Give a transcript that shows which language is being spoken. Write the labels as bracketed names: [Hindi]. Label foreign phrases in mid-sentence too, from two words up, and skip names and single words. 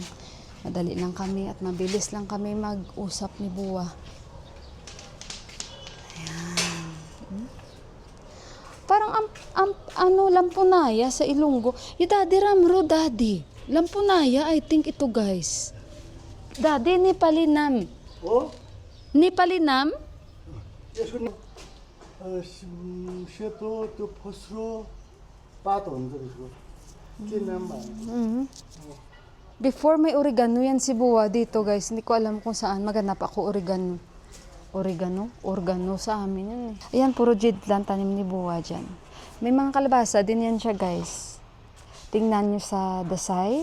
[Filipino] Madali lang kami at mabilis lang kami mag-usap ni Buwa. Ayan. Parang Lampunaya sa Ilonggo. Yung Daddy Ramro, Daddy. Lampunaya, I think ito guys. Daddy, Nepalinam. [Nepali] हो [Filipino] Nepalinam? [Nepali] यसको सेतो त्यो फस्रो पातो हुन्छ त्यसको के नाम भन्नु [Filipino] Before may oregano yan si Buwa dito guys. Hindi ko alam kung saan. Maghanap ako oregano. Organo sa amin yun eh. Ayan, puro jidlan tanim ni Buwa dyan. May mga kalabasa din yan siya guys. Tingnan nyo sa Dasay.